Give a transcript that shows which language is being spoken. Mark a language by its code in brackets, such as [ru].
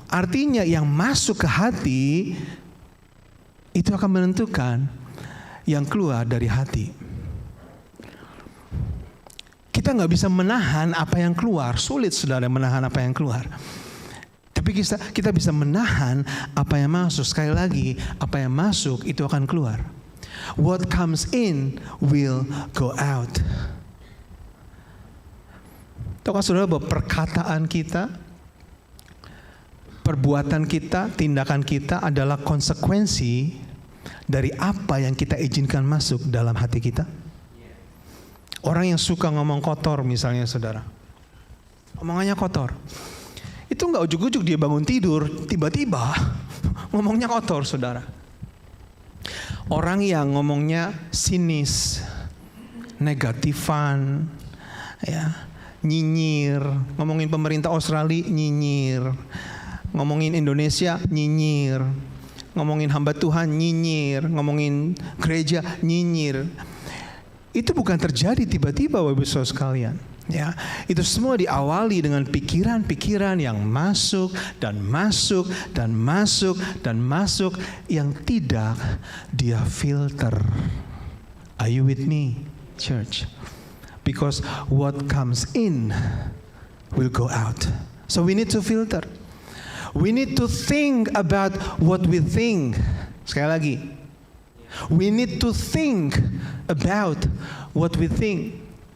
[id] Artinya yang masuk ke hati itu akan menentukan yang keluar dari hati. Kita nggak bisa menahan apa yang keluar. Sulit, saudara, menahan apa yang keluar. Tapi kita bisa menahan apa yang masuk. Sekali lagi, apa yang masuk itu akan keluar. [en] What comes in will go out. [id] Tahukah saudara bahwa perkataan kita, perbuatan kita, tindakan kita adalah konsekuensi dari apa yang kita izinkan masuk dalam hati kita? Orang yang suka ngomong kotor misalnya, saudara, omongannya kotor, itu nggak ujuk-ujuk dia bangun tidur tiba-tiba ngomongnya kotor, saudara. Orang yang ngomongnya sinis, negatifan, ya, nyinyir, ngomongin pemerintah Australia nyinyir, ngomongin Indonesia nyinyir, ngomongin hamba Tuhan nyinyir, ngomongin gereja nyinyir. Itu bukan terjadi tiba-tiba, Bapak Ibu Saudara sekalian. Ya, itu semua diawali dengan pikiran-pikiran yang masuk dan masuk dan masuk dan masuk yang tidak dia filter. [en] Are you with me, church? Because what comes in will go out. So we need to filter. We need to think about what we think. [id] Sekali lagi. [en] We need to think about what we think.